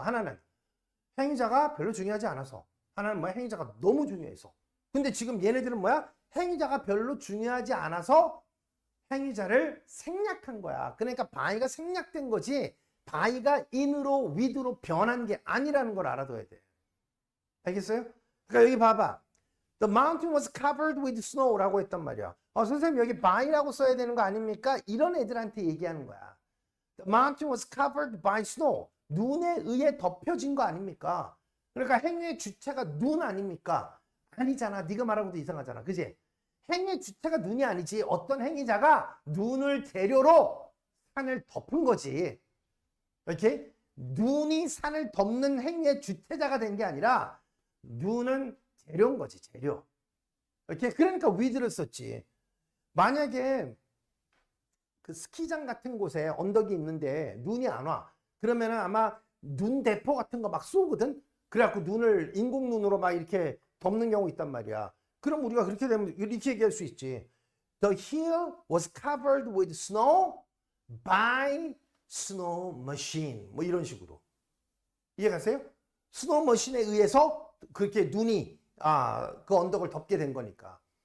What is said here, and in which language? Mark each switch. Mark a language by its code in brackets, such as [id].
[ko] 하나는 행위자가 별로 중요하지 않아서, 하나는 뭐야? 행위자가 너무 중요해서. 근데 지금 얘네들은 뭐야? 행위자가 별로 중요하지 않아서 행위자를 생략한 거야. 그러니까 by가 생략된 거지 by가 in으로 with로 변한 게 아니라는 걸 알아둬야 돼. 알겠어요? 그러니까 여기 봐봐. [en] The mountain was covered with snow라고 [ko] 했단 말이야. 선생님 여기 by라고 써야 되는 거 아닙니까? 이런 애들한테 얘기하는 거야. [en] The mountain was covered by snow. [ko] 눈에 의해 덮여진 거 아닙니까? 그러니까 행위의 주체가 눈 아닙니까? 아니잖아. 네가 말하고도 이상하잖아. 그지? 행위의 주체가 눈이 아니지. 어떤 행위자가 눈을 재료로 산을 덮은 거지. 이렇게 눈이 산을 덮는 행위의 주체자가 된 게 아니라 눈은 재료인 거지. 재료. 이렇게 그러니까 with를 썼지. 만약에 그 스키장 같은 곳에 언덕이 있는데 눈이 안 와. 그러면은 아마 눈 대포 같은 거 막 쏘거든. 그래갖고 눈을 인공 눈으로 막 이렇게 덮는 경우 있단 말이야. 그럼 우리가 그렇게 되면 이렇게 얘기할 수 있지. [en] The hill was covered with snow by snow machine. [ko] 뭐 이런 식으로. 이해가세요? 스노우 머신에 의해서 그렇게 눈이 그 언덕을 덮게 된 거니까.